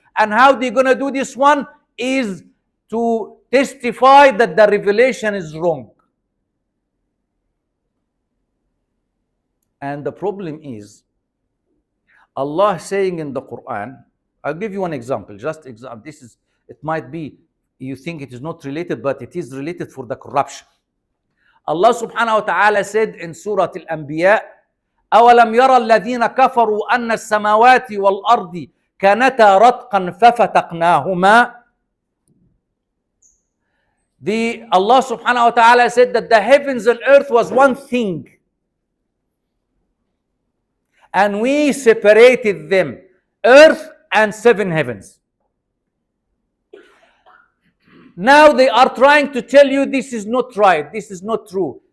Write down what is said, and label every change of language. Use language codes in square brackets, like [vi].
[en] And how they're going to do this one is to testify that the revelation is wrong. And the problem is, Allah saying in the Quran, I'll give you one example, just example. This is, it might be, you think it is not related, but it is related for the corruption. Allah subhanahu wa ta'ala said in Surah Al-Anbiya, [ar] أَوَلَمْ يَرَى الَّذِينَ كَفَرُوا أَنَّ السَّمَاوَاتِ وَالْأَرْضِ كَانَتَا رَتْقًا فَفَتَقْنَاهُمَا. [en] Allah subhanahu wa ta'ala said that the heavens and earth was one thing, and we separated them, earth and seven heavens. Now they are trying to tell you this is not right, this is not true.